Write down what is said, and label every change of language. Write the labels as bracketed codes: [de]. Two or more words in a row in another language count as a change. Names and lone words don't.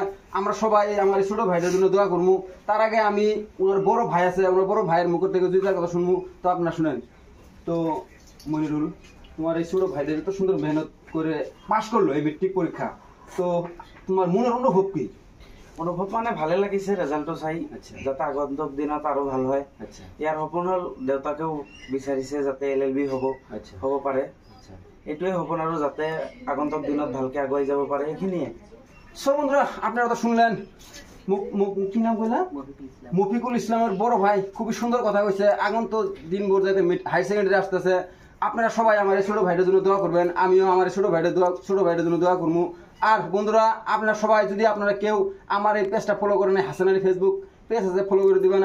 [bn] আমরা সবাই আমার এই ছোট ভাইটার জন্য দোয়া করবো। তার আগে আমি ওনার বড় ভাই আছে, ওনার বড় ভাইয়ের মুখ থেকে দুই চার কথা শুনবো, তো আপনারা শুনেন। তো মনিরুল, তোমার এই ছোট ভাইদের এত সুন্দর মেহনত করে পাস করলো এই মেট্রিক পরীক্ষা, তো তোমার মনের অনুভব কি? [as] অনুভব মানে ভালে লাগিছে, রেজাল্টটো চাই যাতে আগন্তুক দিনত আরো ভাল হয়। ইয়াৰ সপোন হল দেউতাকেও বিচাৰিছে যাতে LLB হ'ব পাৰে, এইটোৱে সপোন, আৰু যাতে আগন্তুক দিনত ভালকে আগুৱাই যাব পাৰে, এইখিনিয়ে। [bn] সব বন্ধুরা আপনারা তো শুনলেন কি নাম কইলা? মফিকুল ইসলামের বড় ভাই খুবই সুন্দর কথা কইছে। আগন্তুক দিনগুলো যাতে [en] high secondary [bn] আসতেছে, আপনারা সবাই আমার এই ছোট ভাইটার জন্য দোয়া করবেন, আমিও আমার ছোট ভাইটার জন্য দোয়া করবো। আর বন্ধুরা আপনারা সবাই যদি আপনারা কেউ আমার এই পেজটা ফলো করেন, হাসান আলী ফেসবুক পেজ আছে, ফলো করে দিবেন।